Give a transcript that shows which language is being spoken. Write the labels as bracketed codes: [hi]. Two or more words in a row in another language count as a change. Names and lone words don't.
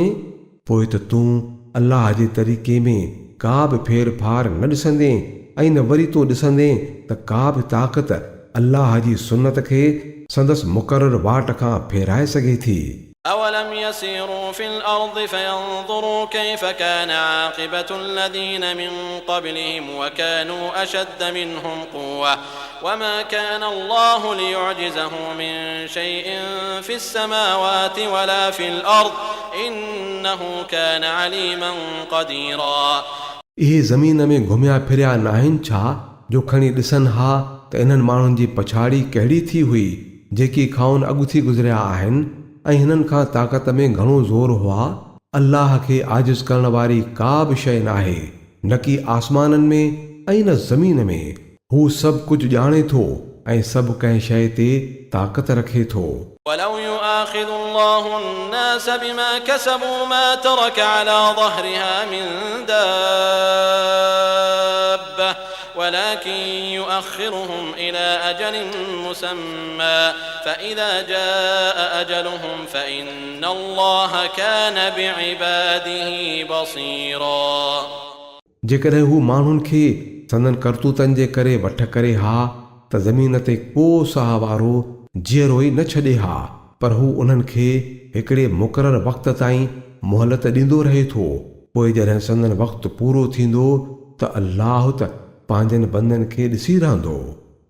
[sd] पोइ त तूं अल्लाह जे तरीक़े में का बि फेर फार न ॾिसंदे ऐं न वरी तो ॾिसंदे त का बि ताक़त अल्लाह जी सुन्नत खे संदसि मुक़ररु वाट खां फेराए सघे थी. [ar] أولم يسيروا في الأرض فينظروا كيف كان عاقبة الذين من قبلهم وكانوا أشد منهم قوة وما كان الله ليعجزه من شيء في السماوات ولا في الأرض إنه كان عليما قديرا. [sd] इहे ज़मीन में घुमिया फिरिया न आहिनि छा जो खणी ॾिसनि हा त इन्हनि माण्हुनि जी पछाड़ी कहिड़ी थी हुई जेकी खाउन अॻु थी गुज़रिया आहिनि ऐं हिननि खां ताक़त में घणो ज़ोर हुआ. अल्लाह खे आजिज़ करण वारी का बि शइ नाहे न की आसमाननि में ऐं न ज़मीन में. हू सभु कुझु ॼाणे थो ऐं सभु कंहिं शइ ते ताक़त रखे थो. [ar] ولو يؤاخذ الله الناس بما كسبوا ما ترك على ظهرها من دابة ولكن يؤخرهم إلى أجل مسمى فإذا جاء أجلهم فإن الله كان بعباده بصيرا. [sd] जेकॾहिं हू माण्हुनि खे संदन करतूतनि जे करे वठ करे हा त ज़मीन ते को साह वारो जीअरो ई न छॾे हा, पर हू उन्हनि खे हिकिड़े मुक़ररु वक़्त ताईं मोहलत ॾींदो रहे थो. पोइ जॾहिं संदन वक़्तु पूरो थींदो त अल्लाह त पंहिंजनि बंदनि खे ॾिसी रहंदो.